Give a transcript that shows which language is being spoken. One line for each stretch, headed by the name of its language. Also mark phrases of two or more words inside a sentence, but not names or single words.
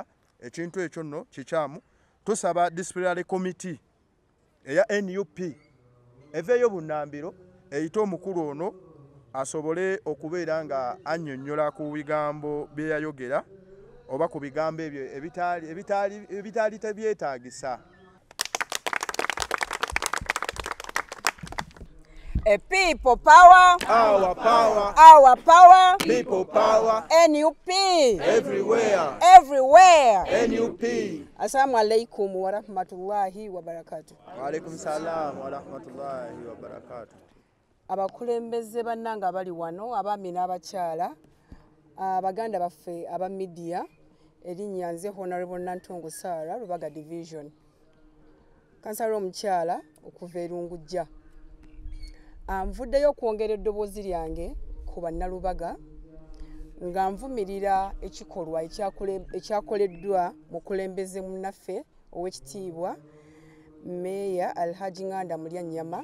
Ganda: Ekintu ekyo nno kikyamu. Tusaba
English: disciplinary committee
Ganda: eya NUP eveeyo bunnambiro eyite omukulu ono asobole okubeera nga annyonnyola ku bigambo bye yayogera oba ku bigambo ebyo ebitaali tebyetaagisa.
English: People power, Our power, our power, people power, NUP, everywhere. NUP.
Arabic: السلام عليكم ورحمة الله وبركاته. وعليكم السلام ورحمة الله وبركاته.
Ganda: Abakulembeze bannanga bali wano, abaami n'abakyala, abaganda baffe aba media, erinnya nze Honorable Nantongo Sarah, Lubaga Division. Kansala omukyala okuva Erungujja. Nvuddeyo okwongera eddoboozi lyange ku bannalubaga nga nvumirira ekikolwa ekyakoleddwa mukulembeze munnaffe ow'ekitiibwa Meeya Alhaji Nganda Mulyanyama.